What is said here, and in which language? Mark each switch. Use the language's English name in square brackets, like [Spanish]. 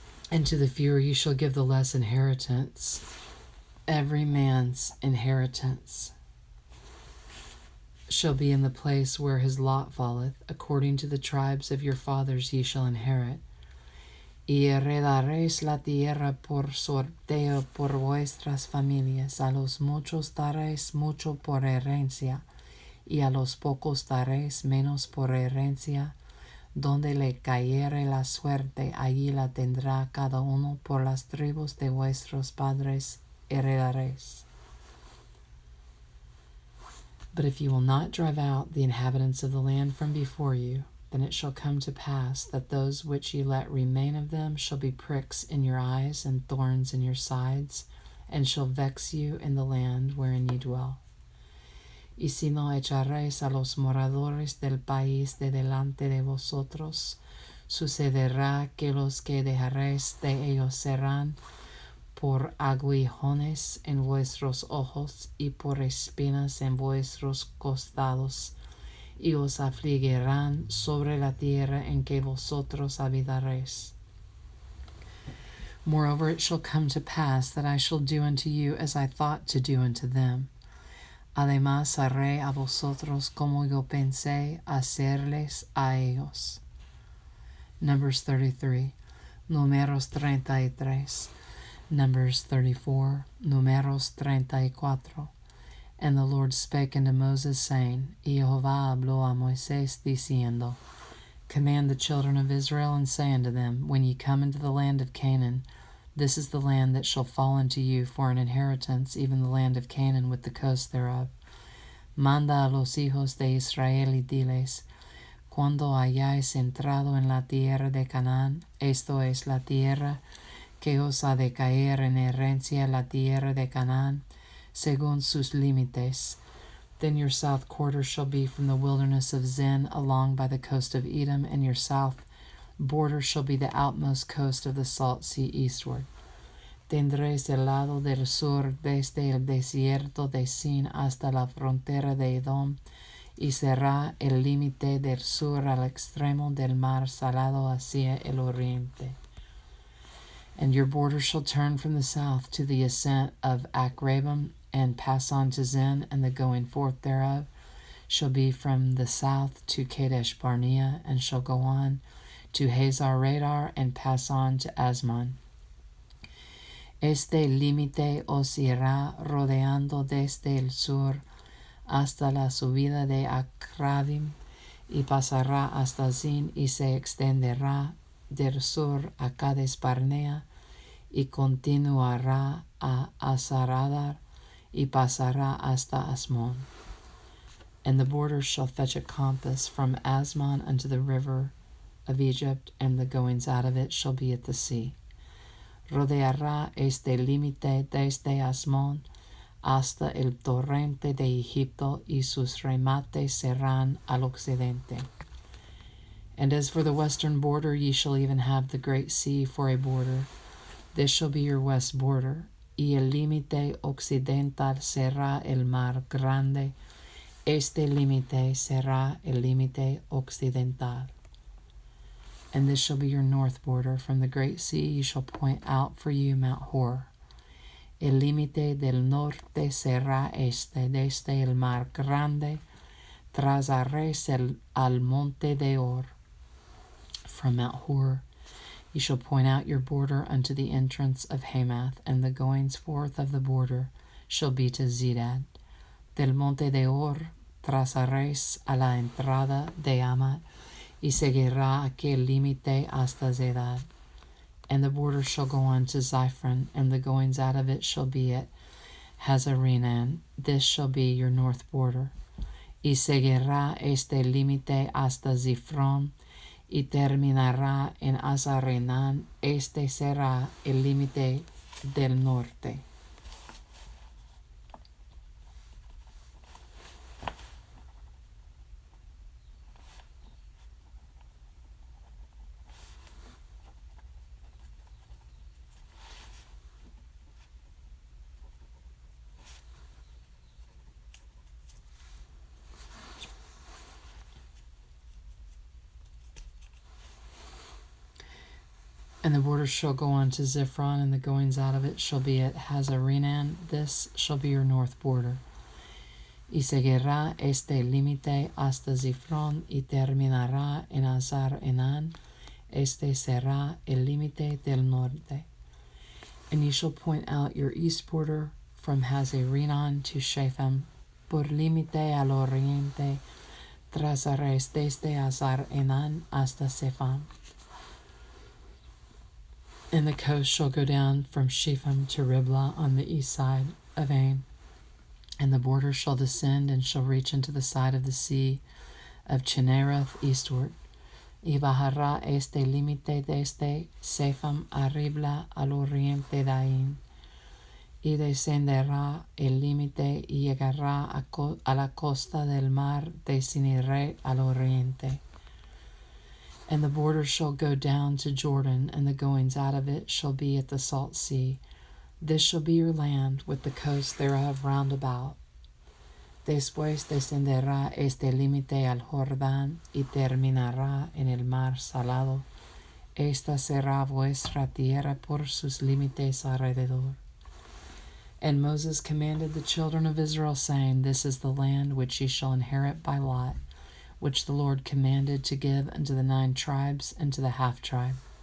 [English] And to the fewer ye shall give the less inheritance. Every man's inheritance shall be in the place where his lot falleth, according to the tribes of your fathers ye shall inherit. [Spanish] Y heredaréis la tierra por sorteo por vuestras familias. A los muchos daréis mucho por herencia, y a los pocos daréis menos por herencia. Donde le cayere la suerte, allí la tendrá cada uno. Por las tribus de vuestros padres heredaréis. [English] But if you will not drive out the inhabitants of the land from before you, then it shall come to pass that those which ye let remain of them shall be pricks in your eyes and thorns in your sides, and shall vex you in the land wherein ye dwell. [Spanish] Y si no echaréis a los moradores del país de delante de vosotros, sucederá que los que dejaréis de ellos serán por aguijones en vuestros ojos y por espinas en vuestros costados, y os afligirán sobre la tierra en que vosotros habitaréis. [English] Moreover, it shall come to pass that I shall do unto you as I thought to do unto them. [Spanish] Además haré a vosotros como yo pensé hacerles a ellos. [English] Numbers 33, Numeros 33, Numbers 34, Numeros 34. And the Lord spake unto Moses, saying, [Spanish] Y Jehová habló a Moisés, diciendo, [English] Command the children of Israel, and say unto them, When ye come into the land of Canaan, this is the land that shall fall unto you for an inheritance, even the land of Canaan with the coast thereof. [Spanish] Manda a los hijos de Israel y diles, Cuando hayáis entrado en la tierra de Canaán, esto es la tierra que os ha de caer en herencia, la tierra de Canaán, según sus límites. [English] Then your south quarter shall be from the wilderness of Zin along by the coast of Edom, and your south border shall be the outmost coast of the salt sea eastward. [Spanish] Tendréis el lado del sur desde el desierto de Sin hasta la frontera de Edom, y será el límite del sur al extremo del mar salado hacia el oriente. [English] And your border shall turn from the south to the ascent of Akrabim, and pass on to Zin, and the going forth thereof shall be from the south to Kadesh Barnea, and shall go on to Hazar Radar, and pass on to Asmon. [Spanish] Este límite os irá rodeando desde el sur hasta la subida de Akrabim, y pasará hasta Zin, y se extenderá del sur a Kadesh Barnea, y continuará a Azaradar, y pasará hasta Asmon. [English] And the border shall fetch a compass from Asmon unto the river of Egypt, and the goings out of it shall be at the sea. [Spanish] Rodeará este límite desde Asmon hasta el torrente de Egipto, y sus remates serán al occidente. [English] And as for the western border, ye shall even have the great sea for a border. This shall be your west border. [Spanish] Y el límite occidental será el mar grande. Este límite será el límite occidental. [English] And this shall be your north border. From the great sea you shall point out for you Mount Hor. [Spanish] El límite del norte será este, desde el mar grande, trazaréis al monte de Or. [English] From Mount Hor you shall point out your border unto the entrance of Hamath, and the goings forth of the border shall be to Zedad. [Spanish] Del monte de Or trazaréis a la entrada de Amat, y seguirá aquel límite hasta Zedad. [English] And the border shall go on to Ziphron, and the goings out of it shall be at Hazarenan. This shall be your north border. [Spanish] Y seguirá este límite hasta Zifron, y terminará en Hazarenan. Este será el límite del norte. [English] And the border shall go on to Ziphron, and the goings out of it shall be at Hazarenan. This shall be your north border. [Spanish] Y seguirá este límite hasta Ziphron, y terminará en Hazarenan. Este será el límite del norte. [English] And ye shall point out your east border from Hazarenan to Shepham. [Spanish] Por límite al oriente trazaréis desde Hazarenan hasta Shepham. [English] And the coast shall go down from Shepham to Riblah on the east side of Ain. And the border shall descend and shall reach into the side of the sea of Chinnereth eastward. [Spanish] Y bajará este límite desde Shepham a Riblah al oriente de Ain. Y descenderá el límite y llegará a la costa del mar de Cineret al oriente. [English] And the border shall go down to Jordan, and the goings out of it shall be at the salt sea. This shall be your land, with the coast thereof round about. [Spanish] Después descenderá este límite al Jordán, y terminará en el mar salado. Esta será vuestra tierra por sus límites alrededor. [English] And Moses commanded the children of Israel, saying, This is the land which ye shall inherit by lot, which the Lord commanded to give unto the 9 tribes and to the half-tribe.